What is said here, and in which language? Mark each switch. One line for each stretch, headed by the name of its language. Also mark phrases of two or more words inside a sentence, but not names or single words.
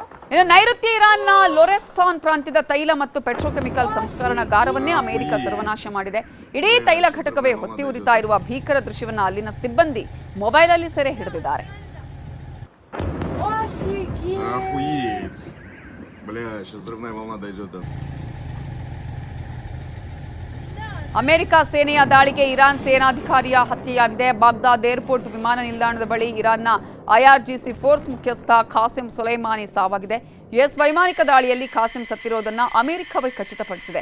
Kannada: ಇನ್ನು ನೈಋತ್ಯ ಇರಾನ್ನ ಲೊರೆಸ್ತಾನ್ ಪ್ರಾಂತ್ಯದ ತೈಲ ಮತ್ತು ಪೆಟ್ರೋಕೆಮಿಕಲ್ ಸಂಸ್ಕರಣಾಗಾರವನ್ನೇ ಅಮೆರಿಕ ಸರ್ವನಾಶ ಮಾಡಿದೆ. ಇಡೀ ತೈಲ ಘಟಕವೇ ಹೊತ್ತಿ ಉರಿತಾ ಇರುವ ಭೀಕರ ದೃಶ್ಯವನ್ನು ಅಲ್ಲಿನ ಸಿಬ್ಬಂದಿ ಮೊಬೈಲಲ್ಲಿ ಸೆರೆ ಹಿಡಿದಿದ್ದಾರೆ.
Russian: Охуеть. Бля, сейчас взрывная волна дойдет до...
Kannada: ಅಮೆರಿಕ ಸೇನೆಯ ದಾಳಿಗೆ ಇರಾನ್ ಸೇನಾಧಿಕಾರಿಯ ಹತ್ಯೆಯಾಗಿದೆ. ಬಾಗ್ದಾದ್ ಏರ್ಪೋರ್ಟ್ ವಿಮಾನ ನಿಲ್ದಾಣದ ಬಳಿ ಇರಾನ್ನ IRGC ಫೋರ್ಸ್ ಮುಖ್ಯಸ್ಥ ಖಾಸಿಂ ಸುಲೈಮಾನಿ ಸಾವಾಗಿದೆ. US ವೈಮಾನಿಕ ದಾಳಿಯಲ್ಲಿ ಖಾಸಿಂ ಸತ್ತಿರೋದನ್ನ ಅಮೆರಿಕವೇ ಖಚಿತಪಡಿಸಿದೆ.